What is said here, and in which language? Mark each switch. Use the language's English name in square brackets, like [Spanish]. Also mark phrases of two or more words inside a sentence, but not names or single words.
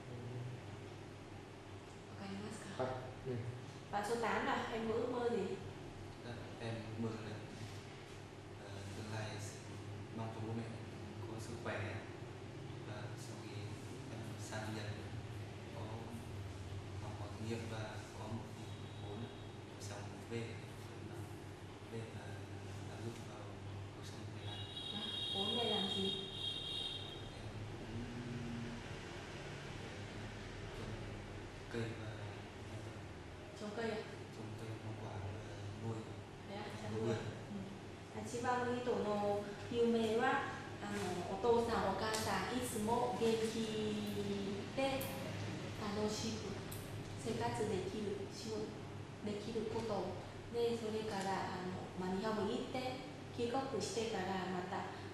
[Japanese] わかりますか？ [Vietnamese] Và số 8 là em có ước mơ gì? Em mơ là tương lai mong cho bố mẹ có sức khỏe và sau khi em sang Nhật có học hỏi kinh nghiệm và có một vốn sống về và làm giúp vào cuộc sống ngày nay. Vốn để làm gì? Cây và trồng cây à? trồng cây hoa quả và nuôi. [Japanese] 8番の人の夢はお父さんお母さんいつも元気で楽しく生活できることで、それから日本に行って帰国してからまた